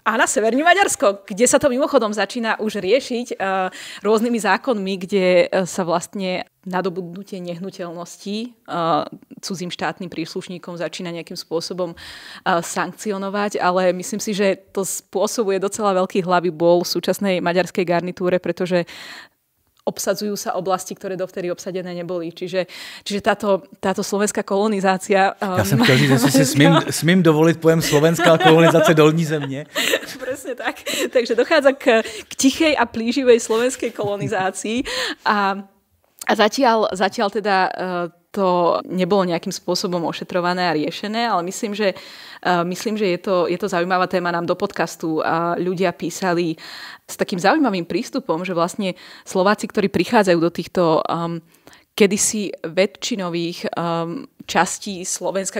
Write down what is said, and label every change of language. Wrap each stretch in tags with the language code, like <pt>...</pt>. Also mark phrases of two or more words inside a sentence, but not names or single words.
<sk>A na severní Maďarsko, kde sa to mimochodom začína už riešiť rôznymi zákonmi, kde sa vlastne nadobudnutie nehnuteľností cudzím štátnym príslušníkom začína nejakým spôsobom sankcionovať, ale myslím si, že to spôsobuje docela veľký hlavy bol v súčasnej maďarskej garnitúre, pretože obsadzujú sa oblasti, ktoré dovtedy obsadené neboli. Čiže táto slovenská kolonizácia...</sk> <cs>Já jsem chtěl říct, že si smím dovolit pojem slovenská kolonizace dolní země.</cs> <sk>Presne tak. Takže dochádza k tichej a plíživej slovenskej kolonizácii a zatiaľ teda to nebolo nejakým spôsobom ošetrované a riešené, ale myslím, že je to zaujímavá téma. Nám do podcastu ľudia písali s takým zaujímavým prístupom, že vlastne Slováci, ktorí prichádzajú do týchto kedysi väčšinových častí Slovenska,</sk>